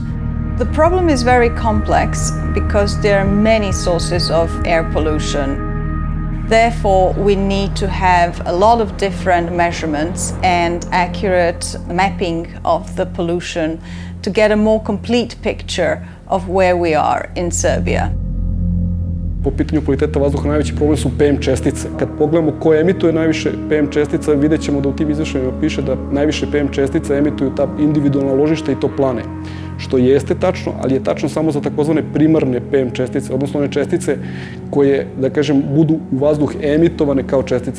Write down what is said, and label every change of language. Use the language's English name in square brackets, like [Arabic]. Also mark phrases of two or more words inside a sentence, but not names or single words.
[English] The problem is very complex because there are many sources of air pollution. Therefore, we need to have a lot of different measurements and accurate mapping of the pollution to get a more complete picture of where we are in Serbia. [Serbian] Po pitanju kvaliteta vazduha najveći problem su PM čestice. Kad pogledamo ko emituje najviše PM čestica, vidjet ćemo da u tim izveštajima piše da najviše PM čestica emituju ta individualna ložišta i toplane. Što jeste tačno, ali je tačno samo za takozvane primarne PM čestice, odnosno one čestice koje, da kažem, budu u vazduh emitovane kao čestice.